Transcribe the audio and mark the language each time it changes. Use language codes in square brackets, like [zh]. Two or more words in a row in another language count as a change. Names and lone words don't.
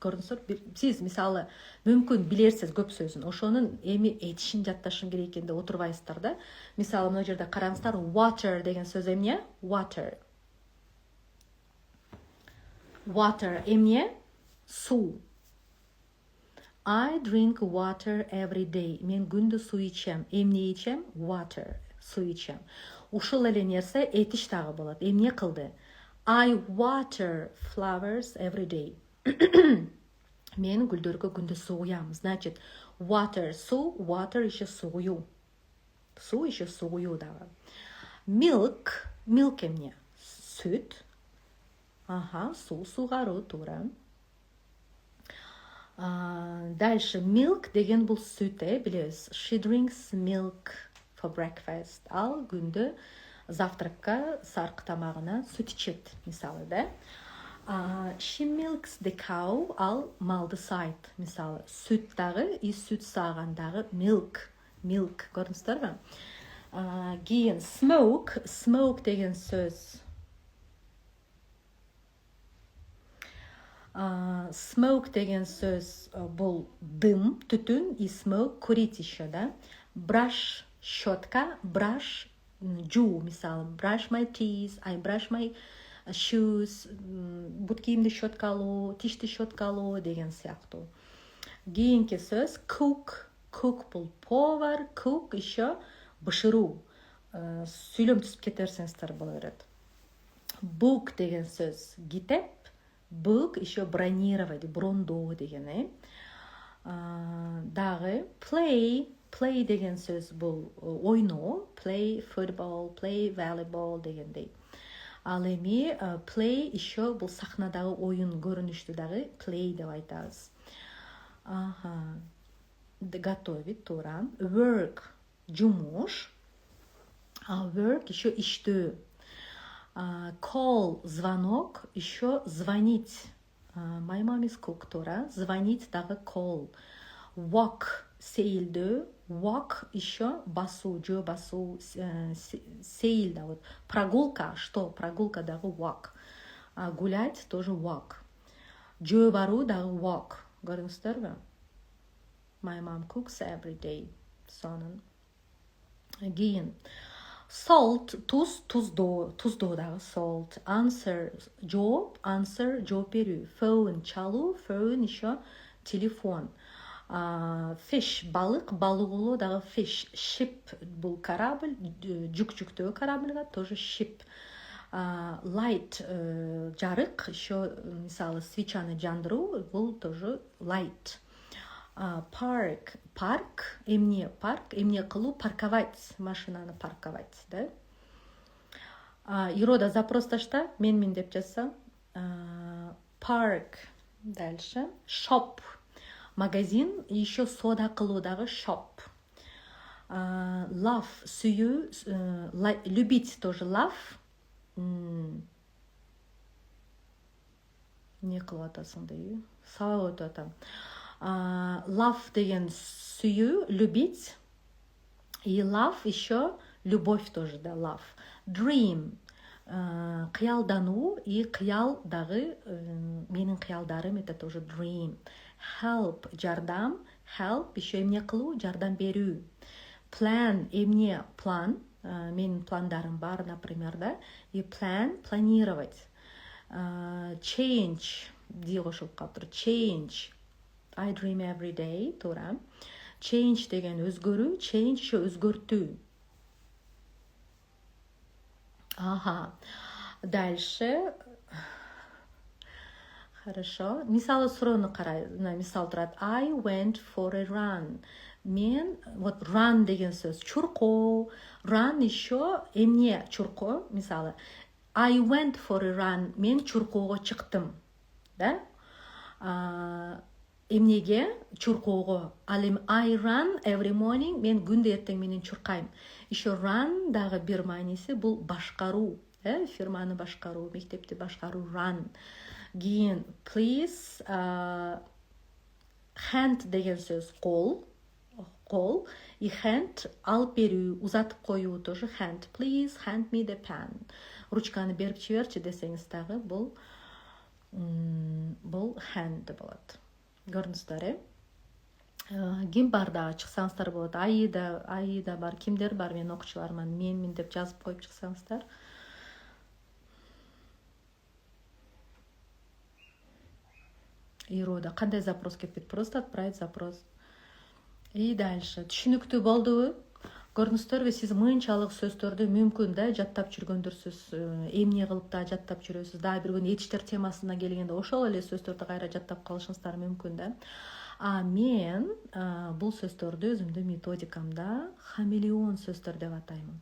[ky] көрдүңүздөр. Сиз мисалы мүмкүн билерсиз көп сөзүн, ошонун эми этишин жатташым керек экен деп отурбайсыздар да. Мисалы мына жерде караңыздар, water деген сөз эмне? Water. Water эмне? Суу. [en] I drink water every day. [ky] Мен күндө суу ичем. Эмне ичем? Water. Суу ичем. Ушул эле нерсе этиш дагы болот. Эмне кылды? [en] I water flowers every day. [ky] Мен гүлдөргө күндө суу куям. Значит, water суу, water еще суу. Суу еще суу дагы. Milk, milk эмне? Сүт. Ага, суу сугаруу, туура. Дальше milk деген бул сүт, билебиз. [en] She drinks milk for breakfast. [ky] Ал күндө завтракка, саркы тамагына сүт ичет, мисалы, да? [en] She milks the cow. [ky] Ал малды саайт, мисалы. Сүт дагы, сүт саагандагы milk. Milk, көрдүңүздөрбү? Кийин smoke. Smoke деген сөз. Smoke деген сөз бул дым, түтүн, [ru] и smoke курить еще, [ky] да? Brush, щетка, brush, жуу, мисалы, [en] brush my teeth, I brush my shoes, [ky] бут кийимди щеткалоо, тишти щеткалоо деген сыяктуу. Кийинки сөз cook. Cook бул повар, cook еще бышыруу. Сүйлөм түзүп кете берсеңиздер боло берет. Book деген сөз китеп. Book [ru] еще бронировать, [ky] брондоо деген, Дагы play. Play деген сөз бул ойноо. [en] Play football, play volleyball дегендей. [ky] Ал эми play еще бул сахнадагы оюн көрүнүштү дагы play деп айтабыз. Готовить, туура. Work, жумуш. Work еще иштөө. Call, [ru] звонок, еще звонить. [en] My mom is cook, [ky] туура. Звонить дагы call. Walk, сейилдөө. Walk еще басуу, жөө басуу, сейил да, вот. [ru] Прогулка, что? Прогулка дагы walk. Гулять тоже walk. [ky] Жөө баруу дагы walk. Көрдүңүздөрбү? [en] My mom cooks every day. [ky] Сонун. Кийин salt, туз, туздоо дагы salt. Answer, жооп, answer, жооп берүү. Phone, чалуу, phone еще телефон. Fish, балык, балыгулоо дагы fish. Ship, бул корабль, жүктөө корабльга тоже ship. Light, жарык, еще мисалы свечаны жандыруу, бул тоже light. Park, парк, эмне кылуу, парковать, машинаны парковать, да? Ирода запрос ташта, мен деп жазса. Park, дальше. Shop, магазин, еще сода кылуу дагы shop. Love, сүйүү, [ru] любить тоже love. [ky] Не кылып атасың дейби? Сабап өтүп атам. Love деген сүйүү, [ru] любить. И love еще любовь тоже, да, love. [ky] Dream, кыялдануу, и кыял дагы менин кыялдарым, [ru] это тоже dream. [ky] Help, жардам, help еще эмне кылуу, жардам берүү. Plan, эмне план, менин пландарым бар, [ru] например, да, и plan, планировать. [ky] Change, ди кошулуп калыптыр, change. [en] I dream every day, [ky] туура. Change деген өзгөрүү, change еще өзгөртүү. Дальше. Хорошо. Мисалы суроону карай. Мисал турат. [en] I went for a run. [ky] Мен, вот run деген сөз чуркоо. Run еще эмне чуркоо? Мисалы. [en] I went for a run. [ky] Мен чуркоого чыктым. Да? Эмнеге? Чуркоого. Ал эми [en] I run every morning. [ky] Мен күндө эртең менен чуркайм. Еще run дагы бир мааниси бул башкаруу. Фирманы башкаруу, мектепти башкаруу, run. Кийин [en] please, hand [ky] деген сөз кол. И hand алып берүү, узатып коюу тоже hand. [en] Please hand me the pen. [ky] Ручканы берип жиберчи десеңиз дагы бул Бул hand болот. Көрдүңүздөр, ким бар дагы чыксаңыздар болот. Аида бар, кимдер бар менин окуучуларыман, менмин деп жазып коюп чыксаңыздар. Ирода кандай запрос кетпейт, [ru] просто отправить запрос. И дальше [ky] түшүнүктүү болдубу? Көрдүңүздөрбү, сиз мынчалык сөздөрдү мүмкүн да жаттап жүргөндүрсүз, эмне кылып да жаттап жүрөсүз. Дагы бир күнү этичтер темасына келгенде ошол эле сөздөрдү кайра жаттап калышыңыздар мүмкүн да. Мен бул сөздөрдү өзүмдүн методикамда хамелеон сөздөр деп атаймын.